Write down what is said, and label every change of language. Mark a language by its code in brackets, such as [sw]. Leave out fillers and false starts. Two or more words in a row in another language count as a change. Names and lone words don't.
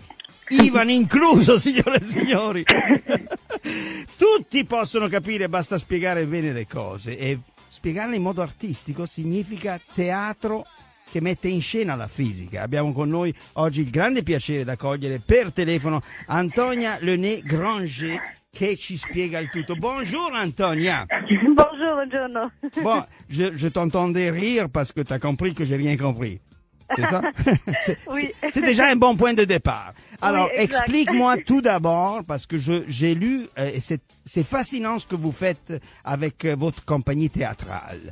[it] Ivan incluso, signore e signori. Tutti possono capire, basta spiegare bene le cose, e spiegarle in modo artistico significa teatro che mette in scena la fisica. Abbiamo con noi oggi il grande piacere di accogliere per telefono Antonia Lenné-Granger, che ci spiega il tutto. [fr] Bonjour Antonia. Bonjour, buongiorno. Bon, je t'entendais rire parce que t'as compris que j'ai rien compris. C'est ça? Oui. C'est déjà un bon point de départ. Alors, Oui, exact. explique-moi tout d'abord, parce que j'ai lu, et c'est fascinant ce que vous faites avec votre compagnie théâtrale.